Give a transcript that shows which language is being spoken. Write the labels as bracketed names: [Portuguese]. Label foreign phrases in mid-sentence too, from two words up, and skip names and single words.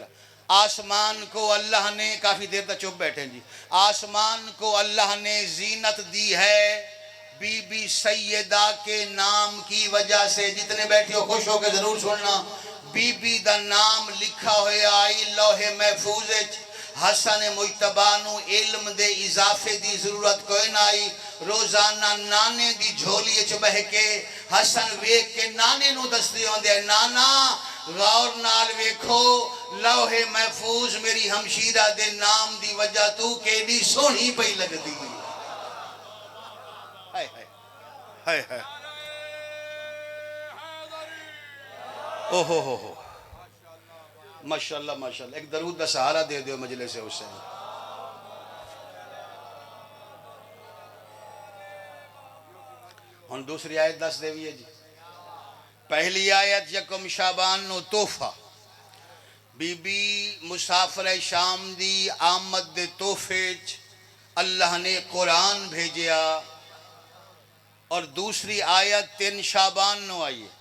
[Urdu] آسمان کو اللہ نے، کافی دیر تک چپ بیٹھے جی، آسمان کو اللہ نے زینت دی ہے بی بی سیدہ کے نام کی وجہ سے. جتنے بیٹھے ہو خوش ہو کے ضرور سننا. [Punjabi] بی بی دا نام لکھا ہوئے آئی لوح محفوظ. حسن مجتبی نو علم دے اضافے دی ضرورت کوئی نہ آئی. روزانہ نانے دی جھولی چ بہ کے حسن ویکھ کے نانے نو دستے ہوندے نانا غور نال ویکھو لوح محفوظ میری ہمشیرہ دے نام دی وجہ تو کیڑی سونی پئی لگدی. ہائے ہائے ہائے ہائے او ہو. ماشاءاللہ ماشاءاللہ، ایک درود دا سہارا دے دیو مجلس حسین۔ ہن دوسری آیت دس دیویے جی۔ پہلی آیت یکم شعبان نو تحفہ، بی بی مسافر شام دی آمد دے تحفے چ اللہ نے قرآن بھیجیا، اور دوسری آیت 3 شعبان نو آئی ہے۔